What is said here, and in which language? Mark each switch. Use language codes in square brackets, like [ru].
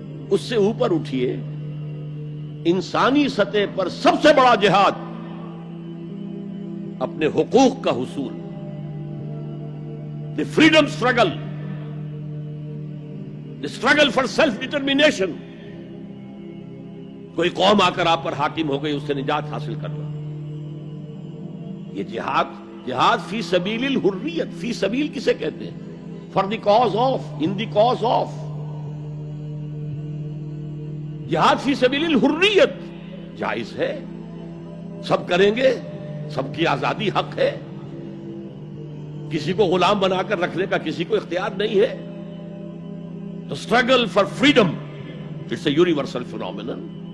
[ur] اس سے اوپر اٹھیے، انسانی سطح پر سب سے بڑا جہاد اپنے حقوق کا حصول، [en] the freedom struggle, the struggle for self determination. [ur] کوئی قوم آ کر آپ پر حاکم ہو گئی، اس سے نجات حاصل کرنا. یہ جہاد فی سبیل الحریت. فی سبیل کسے کہتے ہیں؟ [en] for the cause of, in the cause of. [ur] جہاد فی سبیل الحریت جائز ہے، سب کریں گے، سب کی آزادی حق ہے. کسی کو غلام بنا کر رکھنے کا کسی کو اختیار نہیں ہے. تو [en] Struggle for freedom it's a universal phenomenon.